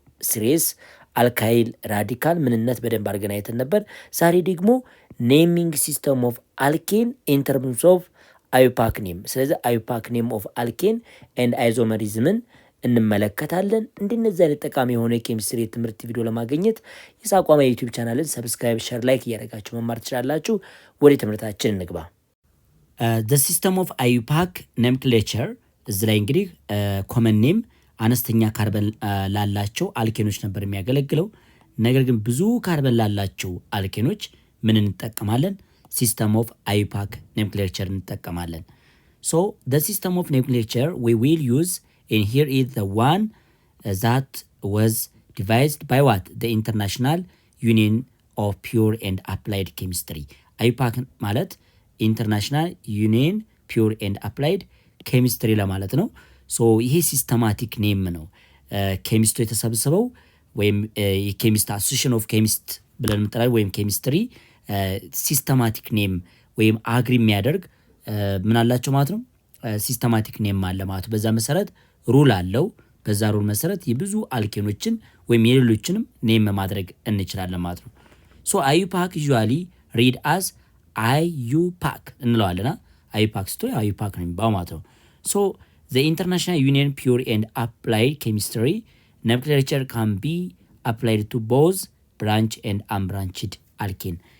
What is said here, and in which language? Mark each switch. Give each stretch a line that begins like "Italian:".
Amharic: ሲሪስ፣ አልካይል ራዲካል ምንነት በደንብ አድርገን አይተን ነበር። ዛሬ ደግሞ
English: ኔሚንግ ሲስተም ኦፍ አልኬን ኢን ተርምስ ኦፍ አዩፓክ ኔም።
Amharic: ስለዚህ አዩፓክ ኔም ኦፍ አልኬን ኤንድ አይዞመሪዝምን እንመለከታለን። እንደነዚህ አይነት ጠቃሚ የሆነ የኬሚስትሪ ትምህርት ቪዲዮ ለማግኘት የሳቋማ የዩቲዩብ ቻናልን ሰብስክራይብ፣ ሸር፣ ላይክ እያደረጋችሁ መማር ትችላላችሁ። ወደ ትምህርታችን እንግባ። ዘ ሲስተም ኦፍ አዩፓክ ኖሜንክሌቸር እዚህ ላይ እንግዲህ ኮመን ኔም አነስተኛ ካርበን ላላቸው አልኬኖች ነበር የሚያገለግለው። ነገር ግን ብዙ ካርበን ላላቸው አልኬኖች ምን እንጠቀማለን?
English: ሲስተም ኦፍ አዩፓክ ኖሜንክሌቸር
Amharic: እንጠቀማለን።
English: ሶ the system of nomenclature we will use in here is the one that was devised by what? The International Union of Pure and Applied Chemistry.
Amharic: አዩፓክ ማለት ኢንተርናሽናል ዩኒየን ፒውር ኤንድ አፕላይድ ኬሚስትሪ ለማለት ነው። ሶ ይሄ ሲስተማቲክ ኔም ነው። ኬሚስቱ የተሰብስበው ወይም የኬሚስት አሶሲሽን ኦፍ ኬሚስት ብለን የምንጠራው ወይም ኬሚስትሪ ሲስተማቲክ ኔም ወይም አግሪ የሚያደርግ ምን አላቸው ማለት ነው። ሲስተማቲክ ኔም አለ ማለት ነው። በዛ መሰረት ሩል አለው። በዛ ሩል መሰረት የብዙ አልኬኖችን ወይም የሌሎችንም ኔም ማድረግ እንችላለን ማለት ነው። ሶ አዩፓክ ዩዥዋሊ ሪድ አስ አዩፓክ እንለዋለና አዩፓክ ስትሆን አዩፓክ ነው የሚባለው ማለት ነው። ሶ
English: the International Union Pure and Applied Chemistry nomenclature can be applied to both branch and unbranched alkene.